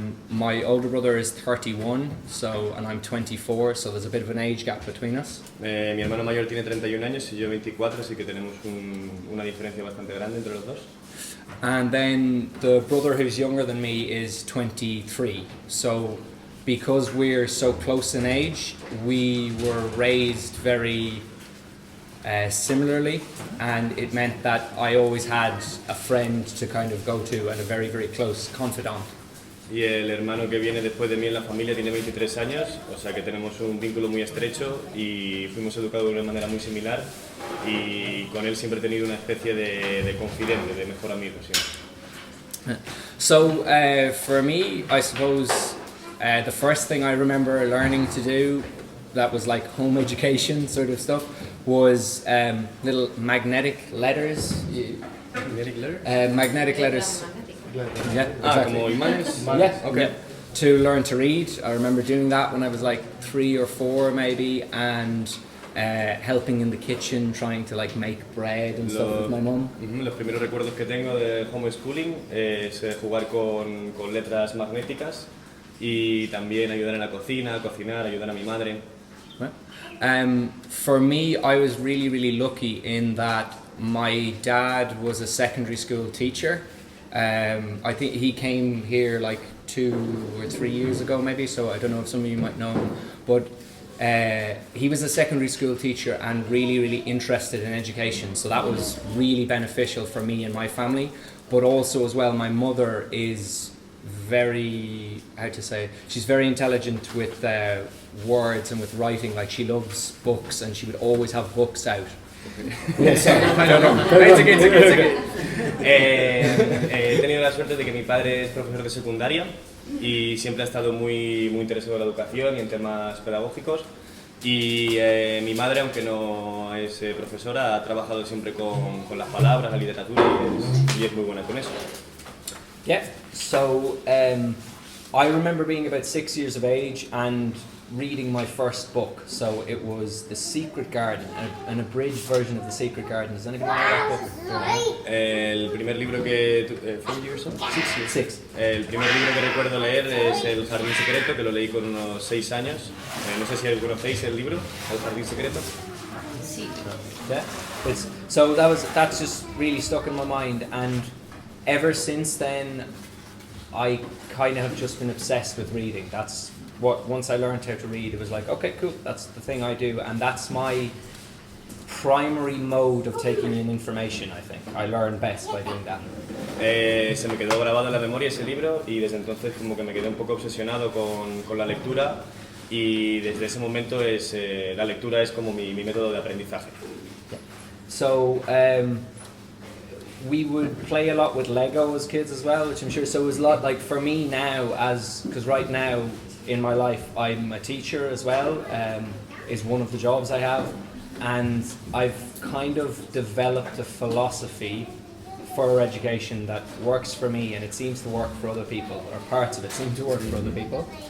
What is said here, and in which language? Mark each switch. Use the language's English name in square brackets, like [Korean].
[English] My older brother is 31, so, and I'm 24, so there's a bit of an age gap between us. [Spanish] Mi hermano mayor tiene 31 años y yo 24, así que tenemos una diferencia bastante grande entre los dos. [English] And then the brother who's younger than me is 23, so because we're so close in age, we were raised very similarly, and it meant that I always had a friend to kind of go to and a very, very close confidant. [Spanish] Y el hermano que viene después de mí en la familia tiene 23 años, o sea que tenemos un vínculo muy estrecho y fuimos educados de una manera muy similar y con él siempre he tenido una especie de confidente, de mejor amigo siempre. [English] So for me, I suppose the first thing I remember learning to do that was like home education sort of stuff was little magnetic letters. Magnetic letters? Magnetic letters. Yeah, exactly. [Spanish] Como imanes? [English] Yeah, okay. Yeah. To learn to read. I remember doing that when I was like 3 or 4 maybe, and helping in the kitchen, trying to like make bread and stuff with my mum. [Spanish] Los primeros recuerdos que tengo de homeschooling es jugar con letras magnéticas y también ayudar en la cocina, cocinar, ayudar a mi madre. [English] For me, I was really, really lucky in that my dad was a secondary school teacher. I think he came here like 2 or 3 years ago maybe, so I don't know if some of you might know him, but he was a secondary school teacher and really, really interested in education, so that was really beneficial for me and my family. But also as well, my mother is very, how to say, she's very intelligent with words and with writing. Like, she loves books and she would always have books out. Yeah, sorry. No. It's okay. [Spanish] He tenido la suerte de que mi padre es profesor de secundaria y siempre ha estado muy, muy interesado en la educación y en temas pedagógicos. Y mi madre, aunque no es profesora, ha trabajado siempre con las palabras, la literatura y es muy buena con eso. [English] Yeah, so I remember being about 6 years of age and reading my first book. So it was The Secret Garden, an abridged version of The Secret Garden. Does anybody know that book? [Spanish] El primer libro que... [English] 5 years old? 6 years. [Spanish] El primer libro que recuerdo leer es El Jardín Secreto, que lo leí con unos 6 años. No sé si conocéis el libro, El Jardín Secreto. Sí. [English] Yeah. So that's just really stuck in my mind, and ever since then, I kind of have just been obsessed with reading. That's what, once I learned how to read, it was like, okay, cool, that's the thing I do, and that's my primary mode of taking in information, I think. I learn best by doing that. [Spanish] Se me quedó grabado en la memoria ese libro y desde entonces como que me quedé un poco obsesionado con la lectura y desde ese momento la lectura es como mi método de aprendizaje. [English] So we would play a lot with Lego as kids as well, which I'm sure. So it was a lot like for me now, because right now in my life I'm a teacher as well. Is one of the jobs I have, and I've kind of developed a philosophy for education that works for me, and it seems to work for other people, or parts of it seem to work for other people.